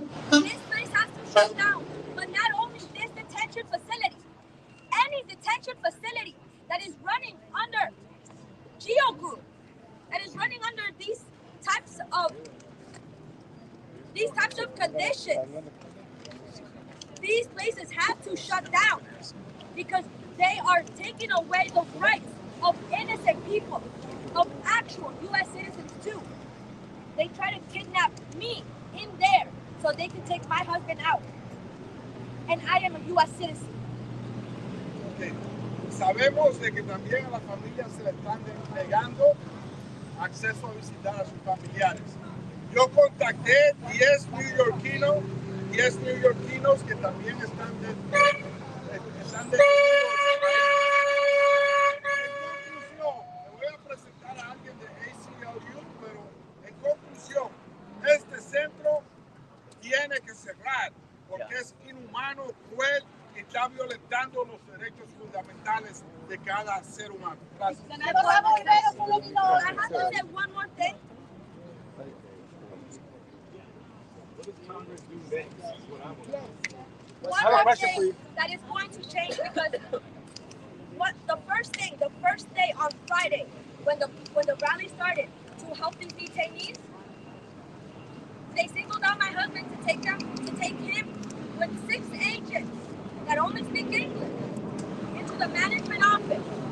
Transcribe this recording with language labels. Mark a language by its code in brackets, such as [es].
[en] This place has to shut down. But not only this detention facility, any detention facility that is running under Geo Group, that is running under these types of conditions, these places have to shut down because they are taking away the rights of innocent people, of actual U.S. citizens too. They try to kidnap me in there so they can take my husband out. And I am a U.S. citizen. Okay. [es] Sabemos de que también a las familias se le están negando acceso a visitar a sus familiares. Yo contacté 10 neoyorquinos que también están detenidos. En conclusión, me voy a presentar a alguien de ACLU, pero en conclusión, este centro tiene que cerrar porque es inhumano, cruel y está violentando los derechos fundamentales de cada ser humano. Gracias. [en] I have to say one more thing. One more thing that is going to change because the first day on Friday, when the rally started to help these detainees, they singled out my husband to take him with 6 agents that only speak English into the management office.